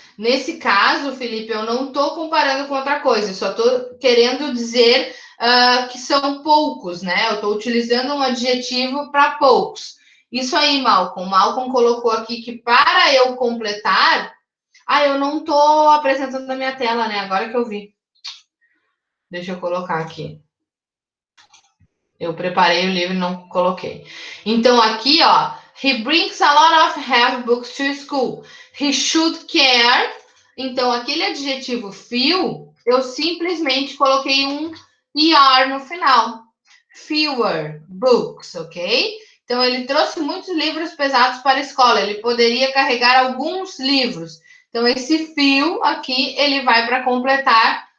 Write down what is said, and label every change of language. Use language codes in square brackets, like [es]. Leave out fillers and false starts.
[pt] Nesse caso, Felipe, eu não estou comparando com outra coisa, eu só estou querendo dizer que são poucos, né? Eu estou utilizando um adjetivo para poucos. Isso aí, Malcolm. Malcolm colocou aqui que para eu completar... eu não estou apresentando na minha tela, né? Agora que eu vi. Deixa eu colocar aqui. Eu preparei o livro e não coloquei. Então, aqui, ó. [en] He brings a lot of health books to school. He should care. [pt] Então, aquele adjetivo few, eu simplesmente coloquei um ER no final. [en] Fewer books, [pt] ok? Então, ele trouxe muitos livros pesados para a escola. Ele poderia carregar alguns livros. Então, esse few aqui, ele vai para completar